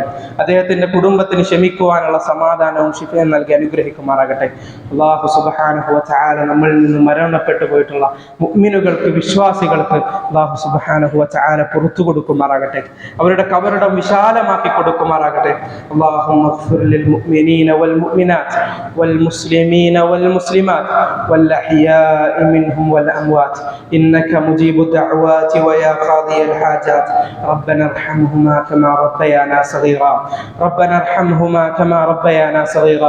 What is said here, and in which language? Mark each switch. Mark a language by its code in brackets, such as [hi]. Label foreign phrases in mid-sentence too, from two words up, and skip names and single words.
[ml] അദ്ദേഹത്തിന്റെ കുടുംബത്തിന് ക്ഷമിക്കുവാനുള്ള സമാധാനവും ശിഫയും നൽകി അനുഗ്രഹിക്കുമാറാകട്ടെ. [ar] الله سبحانه وتعالى [ml] നമ്മളിൽ നിന്ന് മരണപ്പെട്ടു പോയിട്ടുള്ള മുഅ്മിനുകൾക്ക്, വിശ്വാസികൾക്ക് [ar] الله سبحانه وتعالى [ml] പുറത്തു കൊടുക്കുമാറാകട്ടെ. അവരുടെ കബറിടം വിശാലമാക്കി കൊടുക്കുമാറാകട്ടെ. [ar] اللهم اغفر للمؤمنين والمؤمنات والمسلمين والمسلمات والأحياء منهم والأموات إنك مجيب الدعوات ويا قاضي الحاجات. ربنا ارحمهما كما ربيانا صغيرا. ربنا ارحمهما كما ربيانا صغيرا.